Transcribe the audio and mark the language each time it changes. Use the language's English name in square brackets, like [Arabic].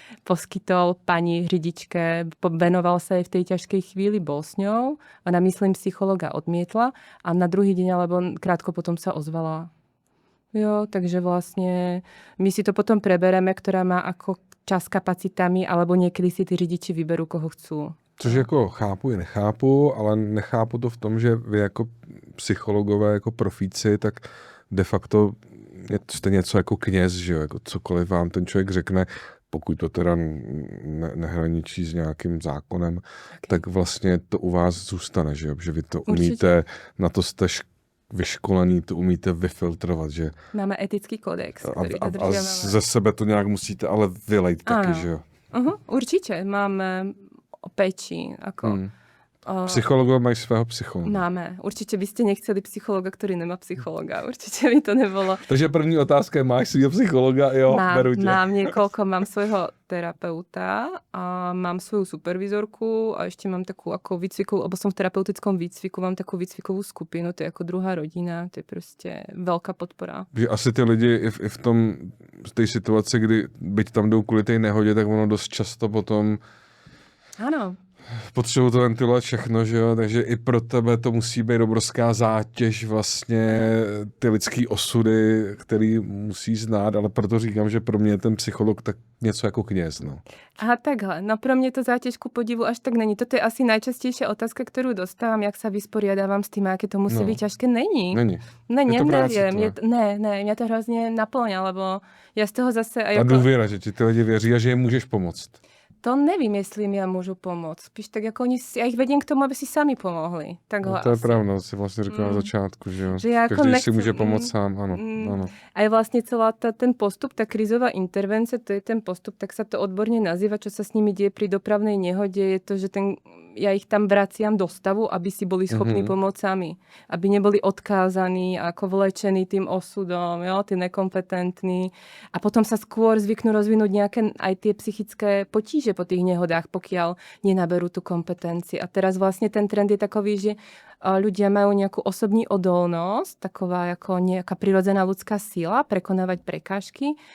[Slovak] Poskytol pani řidičke, venoval sa jej v tej ťažkej chvíli, bol s ňou. Ona, myslím, psychologa odmietla a na druhý deň, alebo krátko potom sa ozvala. Jo, takže vlastne my si to potom prebereme, ktorá má ako čas kapacitami, alebo niekedy si tí řidiči vyberú, koho chcú. [Czech] Což jako chápu i nechápu, ale nechápu to v tom, že vy jako psychologové, jako profíci, tak de facto jste něco jako kněz, že jo, jako cokoliv vám ten člověk řekne, pokud to teda nehraničí s nějakým zákonem, tak vlastně to u vás zůstane, že jo, že vy to umíte, na to jste vyškolení, to umíte vyfiltrovat, že? [Slovak] Máme etický kodex, ktorý a dodržiavame. [Czech] ze sebe to nějak musíte ale vylejt taky, že jo? [Slovak] Určite, máme peči, ako... [Czech] Psychologové mají svého psychologa. [Slovak] Máme. Určite by ste nechceli psychologa, ktorý nemá psychologa. Určite by to nebolo. [Czech] Takže první otázka je, máš svého psychologa? Jo, beru tě. [Slovak] Mám niekoľko, mám svojho terapeuta a mám svoju supervizorku a ešte mám takú ako výcvikovú, lebo som v terapeutickom výcviku, mám takú výcvikovú skupinu, to je ako druhá rodina, to je proste veľká podpora. [Czech] Že asi ty lidi i v tom, v tej situaci, kdy byť tam jdou kvůli tej nehodě, tak ono dost často potom [Slovak] Áno. [Czech] potřebují to ventilovat všechno, že jo, takže i pro tebe to musí být obrovská zátěž vlastně ty lidský osudy, který musí znát, ale proto říkám, že pro mě je ten psycholog tak něco jako kněz, no. Aha, takhle. No pro mňa to zátěž ku podivu až tak není. [Slovak] Toto je asi najčastejšia otázka, ktorú dostávam, jak sa vysporiadávam s tým, aké to musí byť ťažké. [Czech] Není. Není. Ne, Je to [Slovak] neviem. [Czech] práce, [Slovak] Mňa to hrozne naplňa, lebo ja z toho zase... [Czech] A důvěra, že ti ty lidi věří a že jim můžeš pomoct. To nevím, jestli jim já můžu pomoct. Spíš tak, jako [Slovak] já ich vedím k tomu, aby si sami pomohli. Takhle [Czech] No to je asi. pravda, si vlastně říkala na začátku, že jo. Že já jako Každý si nechci- může pomoct sám, ano. [Slovak] A je vlastně celá ten postup, ta krizová intervence, to je ten postup, tak sa to odborne nazýva, čo sa s nimi deje pri dopravnej nehode, je to, že ja ich tam vraciam do stavu, aby si boli schopní pomôcť sami. Aby neboli odkázaní, ako vlečení tým osudom, jo, tí nekompetentní. A potom sa skôr zvyknú rozvinúť nejaké aj tie psychické potíže po tých nehodách, pokiaľ nenaberú tú kompetencii. A teraz vlastne ten trend je takový, že ľudia majú nejakú osobní odolnosť, taková ako nejaká prirodzená ľudská sila, prekonávať prekážky.